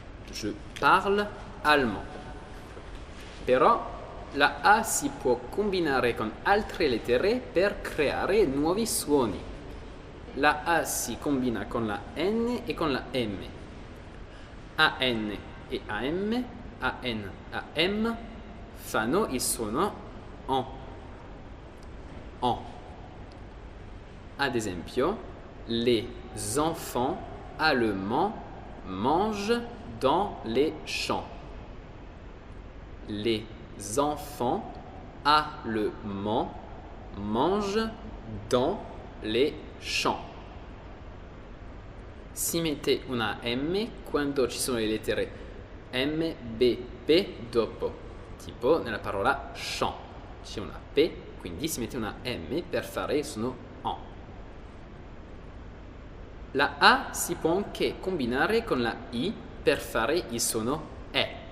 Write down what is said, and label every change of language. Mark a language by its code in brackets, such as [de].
[fr] Je parle allemand. [it] Però la A si può combinare con altre lettere per creare nuovi suoni. La A si combina con la N e con la M. AN e AM, AN, AM fanno il suono ON. ON. Ad esempio, [fr] les enfants allemands mangent dans les champs. Les enfants allemands mangent dans les champs. [it] Si mette una M quando ci sono le lettere M, B, P dopo. tipo nella parola champ. C'è una P, quindi si mette una M per fare il suono en. La A si può anche combinare con la I per fare il suono E.